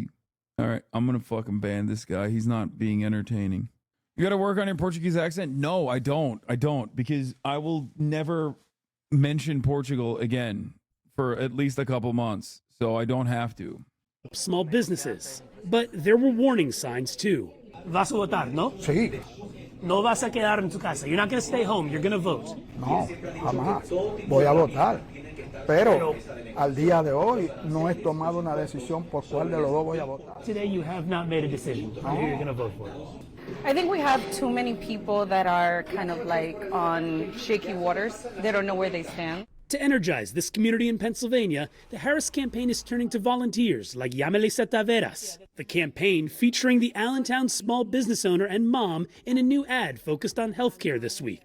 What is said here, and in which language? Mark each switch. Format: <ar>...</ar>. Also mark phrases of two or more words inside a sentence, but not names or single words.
<en>All right, I'm going to fucking ban this guy. He's not being entertaining. You got to work on your Portuguese accent? No, I don't. I don't, because I will never mention Portugal again for at least a couple months, so I don't have to. Small businesses. But there were warning signs too.</en> <es>Vas a votar, no? Sí. No vas a quedar en tu casa.</es> <en>You're not going to stay home. You're going to vote.</en> <es>No, jamás. Voy a votar. Pero al día de hoy no he tomado una decisión por cuál de los dos voy a votar.</es> <en>Today you have not made a decision on who you're going to vote for. I think we have too many people that are kind of like on shaky waters. They don't know where they stand. To energize this community in Pennsylvania, the Harris campaign is turning to volunteers like Yamelisa Taveras. The campaign featuring the Allentown small business owner and mom in a new ad focused on healthcare this week.</en>